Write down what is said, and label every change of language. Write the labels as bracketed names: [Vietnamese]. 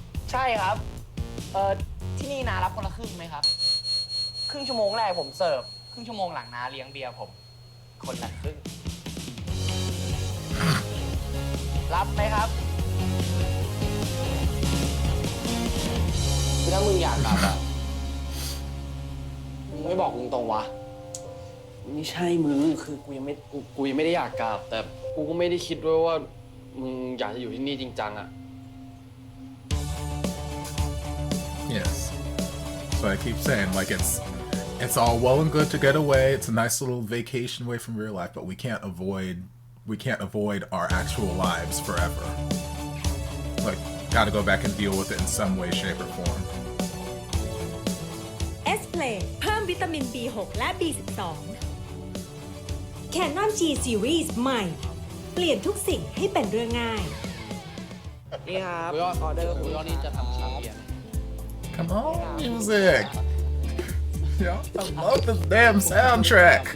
[Thai] ใช่ครับ ที่นี่นารับคนละครึ่งไหมครับ ครึ่งชั่วโมงแรกผมเสิร์ฟ ครึ่งชั่วโมงหลังนาเลี้ยงเบียร์ผม คนละครึ่ง รับไหมครับคือถ้ามึงอยากกลับอะมึงไม่บอกตรงๆวะ ไม่ใช่มึง คือกูยังไม่ได้อยากกลับ แต่กูก็ไม่ได้คิดด้วยว่ามึงอยากจะอยู่ที่นี่จริงจังอะ [English] Yes. So I keep saying, like, it's all well and good to get away. It's a nice little vacation away from real life, but we can't avoid our actual lives forever. Like, gotta go back and deal with it in some way, shape, or form. [Thai] S-Play เพิ่มวิตามิน B6 และ B12 Canon G Series ใหม่ เปลี่ยนทุกสิ่งให้เป็นเรื่องง่าย นี่ครับ กูยอด ออเดอร์ กูยอดนี่จะทำชาเบียร์ [English] Come on, music. Yo, I love this damn soundtrack.